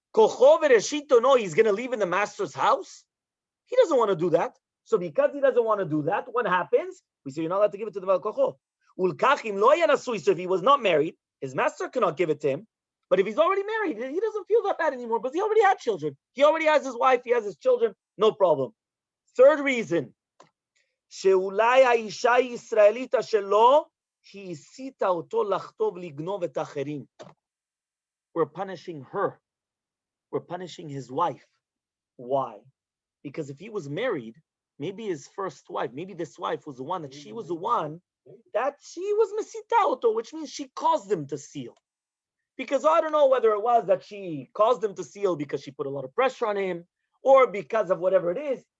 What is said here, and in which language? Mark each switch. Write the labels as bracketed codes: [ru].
[en] No, he's going to leave in the master's house. He doesn't want to do that. So because he doesn't want to do that, what happens? We say you're not allowed to give it to the Baal Kocho. So if he was not married, his master cannot give it to him. But if he's already married, he doesn't feel that bad anymore because he already had children. He already has his wife. He has his children. No problem. Third reason. [he] שאולי האישה הישראלית שלו, היא הסיתה אותו לחטוב לגנוב את האחרים. [en] We're punishing her. We're punishing his wife. Why? Because if he was married, maybe his first wife, maybe this wife was the one that she was the one that she was mesita auto, which means she caused him to steal. Because I don't know whether it was that she caused him to steal because she put a lot of pressure on him or because of whatever it is.